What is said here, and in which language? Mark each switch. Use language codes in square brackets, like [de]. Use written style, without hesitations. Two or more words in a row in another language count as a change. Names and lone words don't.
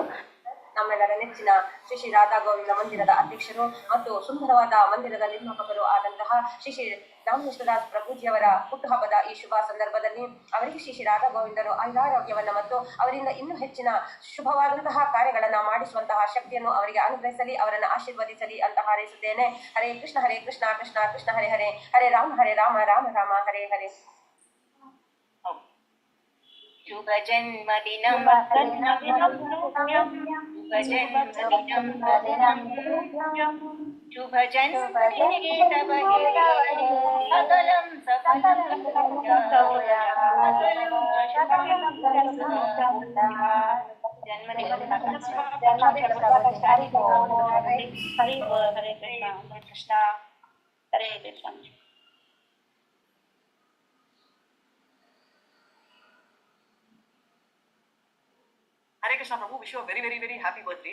[kn] ನಮ್ಮೆಲ್ಲರ ನೆಚ್ಚಿನ ಶ್ರೀ ಶ್ರೀ ರಾಧಾ ಗೋವಿಂದ ಮಂದಿರದ ಅಧ್ಯಕ್ಷರು ಮತ್ತು ಸುಂದರವಾದ ಮಂದಿರದ ನಿರ್ಮಾಪಕರು ಆದಂತಹ ಶ್ರೀ ಶ್ರೀ ನಾಮನಿಷ್ಠದಾಸ್ ಪ್ರಭುಜಿಯವರ ಹುಟ್ಟುಹಬ್ಬದ ಈ ಶುಭ ಸಂದರ್ಭದಲ್ಲಿ ಅವರಿಗೆ ಶ್ರೀ ಶ್ರೀ ರಾಧಾ ಗೋವಿಂದರು ಆಯುರಾರೋಗ್ಯವನ್ನು ಮತ್ತು ಅವರಿಂದ ಇನ್ನೂ ಹೆಚ್ಚಿನ ಶುಭವಾದಂತಹ ಕಾರ್ಯಗಳನ್ನು ಮಾಡಿಸುವಂತಹ ಶಕ್ತಿಯನ್ನು ಅವರಿಗೆ ಅನುಗ್ರಹಿಸಲಿ, ಅವರನ್ನು ಆಶೀರ್ವದಿಸಲಿ ಅಂತ ಹಾರೈಸುತ್ತೇನೆ. [sa] ಹರೇ ಕೃಷ್ಣ ಕೃಷ್ಣ ಕೃಷ್ಣ ಹರೇ ಹರೇ, ಹರೇ ರಾಮ ರಾಮ ರಾಮ ಹರೇ ಹರೇ. शुभ जन्मदिनं शुभ जन्मदिने तव सकलं सफलं जन्मदिन हरे कृष्ण हरे कृष्ण. [en] Hare Krishna Prabhu, wish you a very, very, very happy birthday.